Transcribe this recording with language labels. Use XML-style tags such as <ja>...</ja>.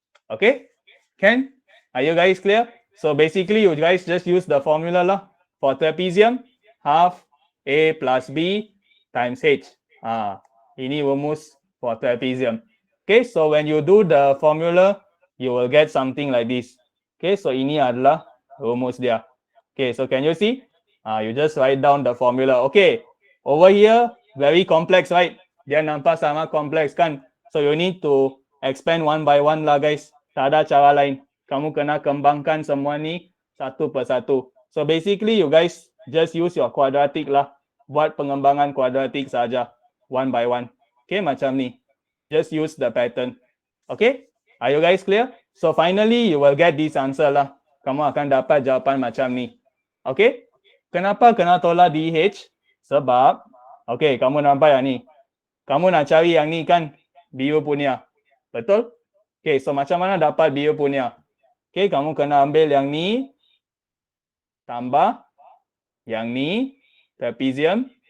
<en>Okay? Can? Are you guys clear? So basically, you guys just use the formula lah. For trapezium, half A plus B times H.</en> <ms>Ini rumus</ms> <en>for trapezium. Okay, so when you do the formula, you will get something like this.</en> <ms>Okay, so ini adalah rumus dia.</ms> <en>Okay, so can you see? You just write down the formula. Okay, over here, very complex, right?</en> <ms>Dia nampak sama complex kan?</ms> <en>So you need to expand one by one lah, guys.</en> <ms>Tak ada cara lain. Kamu kena kembangkan semua ni satu persatu.</ms> <en>So basically, you guys just use your quadratic lah.</en> <ms>Buat pengembangan kuadratik saja.</ms> <en>One by one. Okay,</en> <ms>macam ni.</ms> <en>Just use the pattern. Okay? Are you guys clear? So finally, you will get this answer lah.</en> <ms>kamu akan dapat jawapan macam ni. Okay? Kenapa kena tolak DH? Sebab, okay, kamu nampak yang ni. Kamu nak cari yang ni kan, biru punya. Betul? Okay, so macam mana dapat biru punya? Okay, kamu kena ambil yang ni, tambah yang ni, trapezium.</ms>